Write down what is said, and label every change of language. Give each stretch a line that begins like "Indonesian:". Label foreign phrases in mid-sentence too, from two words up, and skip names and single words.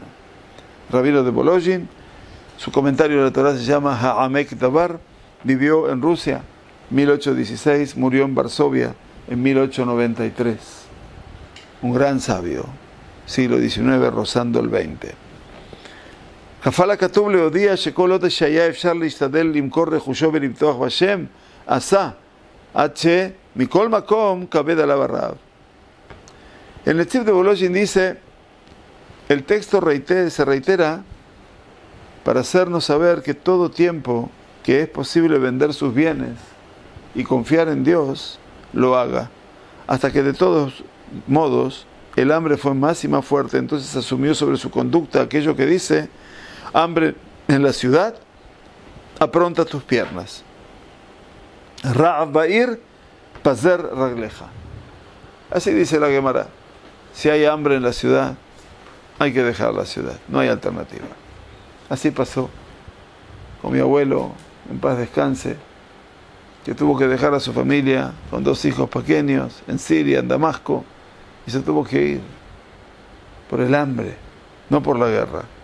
Spanish: Rabino de Volozhin. Su comentario de la Torah se llama Ha'amek Dabar. Vivió en Rusia 1816, murió en Varsovia en 1893. Un gran sabio, siglo XIX rozando el XX.
Hebrew: Jafal הכתוב להודיע שכל עוד שהיה אפשר להשתדל למכור רכושו ולבטוח בשם, עשה, עד שמכל מקום כבד עליו הרעב.
Spanish: El Netziv de Volozhin dice, el texto se reitera para hacernos saber que todo tiempo que es posible vender sus bienes y confiar en Dios, lo haga, hasta que de todos modos el hambre fue más y más fuerte. Entonces asumió sobre su conducta aquello que dice: hambre en la ciudad, apronta tus piernas.
Hebrew: רעב בעיר, פזר רגליך.
Spanish: Así dice la Gemara. Si hay hambre en la ciudad, hay que dejar la ciudad, no hay alternativa. Así pasó con mi abuelo, en paz descanse, que tuvo que dejar a su familia con 2 hijos pequeños en Siria, en Damasco, y se tuvo que ir por el hambre, no por la guerra.